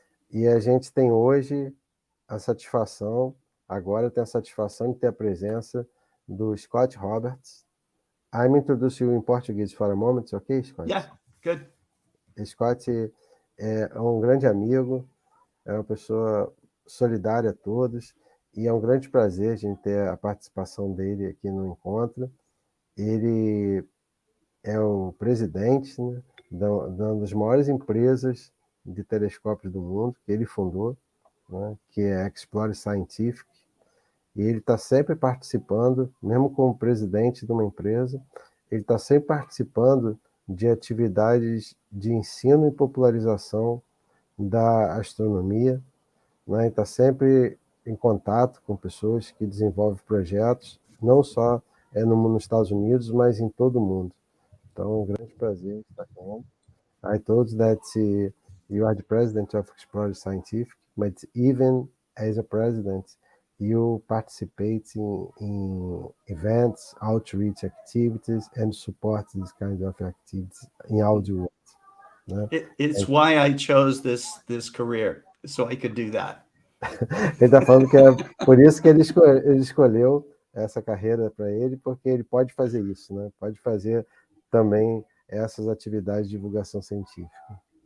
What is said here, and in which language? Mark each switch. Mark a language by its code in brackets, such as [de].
[pt] E a gente tem hoje a satisfação, agora tem a satisfação de ter a presença do Scott Roberts. [en] I'm introduce you in Portuguese for a moment, ok, Scott? Yeah, good. [pt] Scott é um grande amigo, é uma pessoa solidária a todos, e é um grande prazer a gente ter a participação dele aqui no encontro. Ele é o presidente, né, de uma das maiores empresas de telescópios do mundo, que ele fundou, né, que é a Explore Scientific, e ele está sempre participando, mesmo como presidente de uma empresa, ele está sempre participando de atividades de ensino e popularização da astronomia, né? Ele está sempre em contato com pessoas que desenvolvem projetos, não só nos Estados Unidos, mas em todo o mundo. Então, é um grande prazer estar com ele. [en] I told that you are the president of Explore Scientific, but even as a president, you participate in events, outreach activities, and support this kind of activities in all the world. [pt] Né? [en] It's why I chose this career, so I could do that. [pt] Ele está falando que é por isso que ele escolheu essa carreira para ele, porque ele pode fazer isso, né? Pode fazer também essas atividades de divulgação científica.